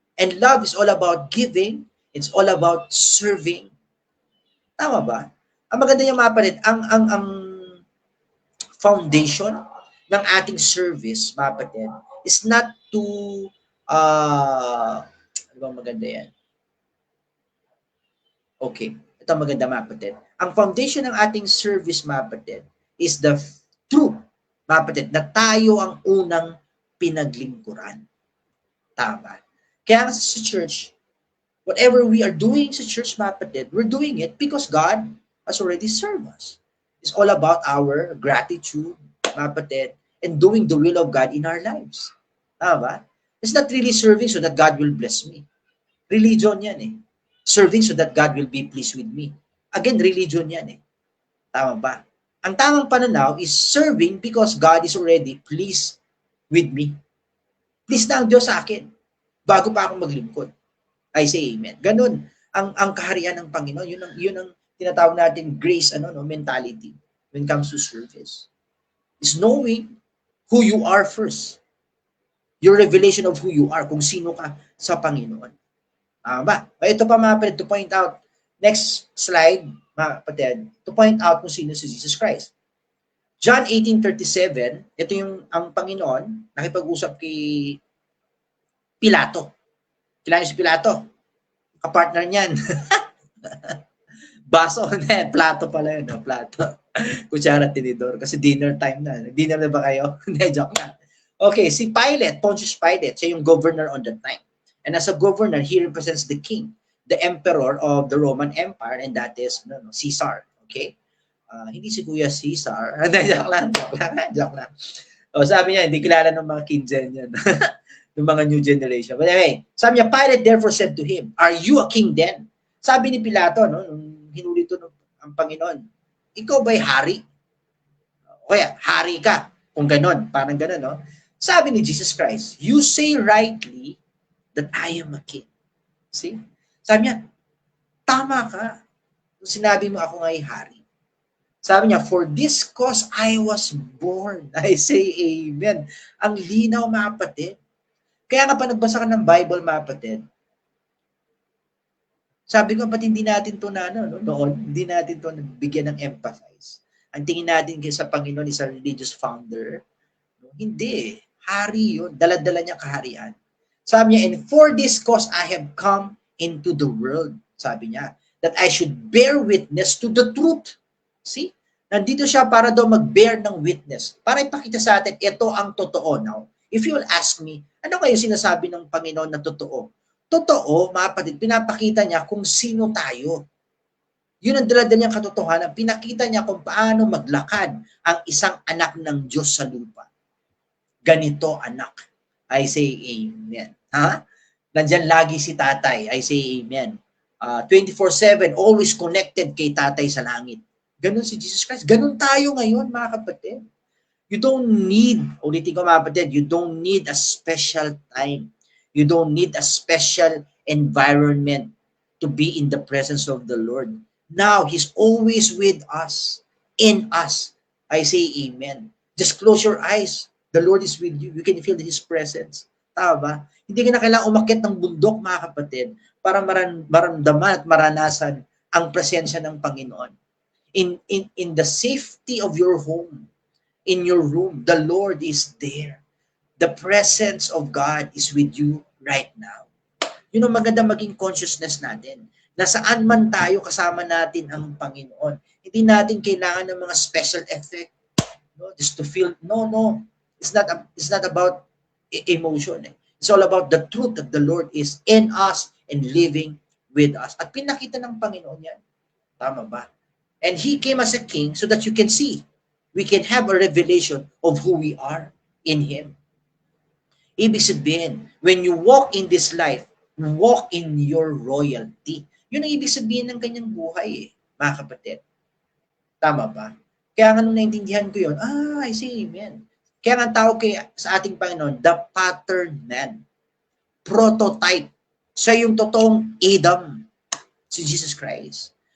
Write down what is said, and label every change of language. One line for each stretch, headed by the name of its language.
English: And love is all about giving. It's all about serving.
Filipino: Tama ba? Ang maganda yung mga kapatid, ang foundation ng ating service, mga kapatid,
English: is not to,
Filipino: ano bang maganda yan? Okay, ito ang maganda, mga kapatid. Ang foundation ng ating service, mga kapatid,
English: is the truth,
Filipino: mga kapatid, na tayo ang unang pinaglingkuran. Tama. Kaya sa
English: church, whatever we are doing sa church, mga kapatid, we're doing it because God has already served us. It's all about our gratitude, mga kapatid, and doing the will of God in our lives.
Filipino: Tama?
English: It's not really serving so that God will bless me.
Filipino: Religion yan eh.
English: Serving so that God will be pleased with me. Again,
Filipino: religion yan eh. Tama ba? Ang tamang pananaw
English: is serving because God is already pleased with me.
Filipino: Pleased na ang Diyos sa akin bago pa ako maglingkod.
English: I say amen.
Filipino: Ganun ang kaharian ng Panginoon. Yun ang tinatawag natin grace mentality when it comes to service.
English: Is knowing who you are first. Your revelation of who you are,
Filipino: kung sino ka sa Panginoon. Tama ba? Ito pa, mga kapatid,
English: to point out, next slide,
Filipino: mga kapatid, to point out kung sino si Jesus Christ. John 18:37, ito yung ang Panginoon nakipag-usap kay Pilato. Kilala si Pilato. Kapartner niyan. Baso, plato pala yun, no? Plato. Kutsara, tinidor. Kasi dinner time na. Dinner na ba kayo? Hindi, joke na. Okay, si Pilate, Pontius Pilate, siya yung governor on that time.
English: And as a governor, he represents the king, the emperor of the Roman Empire, and that is Caesar.
Filipino: Okay? Hindi si Kuya Caesar. Joke lang. O, sabi niya, hindi kilala ng mga King Gen yan. ng mga new generation.
English: But anyway,
Filipino: sabi niya,
English: Pilate therefore said to him, "Are you a king then?"
Filipino: Sabi ni Pilato, no, nung hinuli ito ang Panginoon, ikaw ba'y hari? O kaya, hari ka. Kung ganon, parang ganon, no? Sabi ni
English: Jesus Christ, "You say rightly that I am a king." See?
Filipino: Sabi niya, tama ka. Sinabi mo ako nga'y hari.
English: Sabi niya, "For this cause I was born." I say amen.
Filipino: Ang linaw, mga kapatid. Kaya nga pa nagbasa ka ng Bible, mga kapatid, sabi ko, ba't hindi natin ito noon, hindi natin ito bigyan ng emphasis. Ang tingin natin sa Panginoon
English: is a religious founder.
Filipino: Hindi. Hari yun. Dala-dala niya kaharian. Sabi niya,
English: "And for this cause I have come into the world."
Filipino: Sabi niya,
English: "that I should bear witness to the truth."
Filipino: See? Nandito siya para daw mag-bear ng witness. Para ipakita sa atin, ito ang totoo.
English: Now, if you will ask me,
Filipino: ano kayo sinasabi ng Panginoon na totoo? Totoo, mga kapatid, pinapakita niya kung sino tayo. Yun ang dala-dala niyang katotohanan. Pinakita niya kung paano maglakad ang isang anak ng Diyos sa lupa. Ganito, anak.
English: I say amen.
Filipino: Ha? Nandyan lagi si tatay.
English: I say amen. 24/7, always connected
Filipino: kay tatay sa langit. Ganun si Jesus Christ. Ganun tayo ngayon, mga kapatid.
English: You don't need,
Filipino: ulitin ko mga kapatid,
English: you don't need a special time. You don't need a special environment to be in the presence of the Lord. Now, He's always with us, in us. I say amen. Just close your eyes. The Lord is with you. You can feel His presence.
Filipino: Tama ba? Hindi ka na kailangang umakyat ng bundok, mga kapatid, para maramdaman at maranasan ang presensya ng Panginoon.
English: In the safety of your home, in your room, the Lord is there. The presence of God is with you right now.
Filipino: Yun ang maganda maging consciousness natin. Na saan man tayo, kasama natin ang Panginoon. Hindi natin kailangan ng mga special effect.
English: No? Just to feel, no. It's not about emotion. It's all about the truth that the Lord is in us and living with us.
Filipino: At pinakita ng Panginoon yan. Tama ba?
English: And He came as a king so that you can see. We can have a revelation of who we are in Him.
Filipino: Ibig sabihin,
English: when you walk in this life, walk in your royalty.
Filipino: Yun ang ibig sabihin ng kanyang buhay, mga kapatid. Tama ba? Kaya nga nung naintindihan ko yun,
English: I see, amen.
Filipino: Kaya nga tawag sa ating Panginoon,
English: the pattern man. Prototype.
Filipino: Siya yung totoong Adam, si Jesus Christ.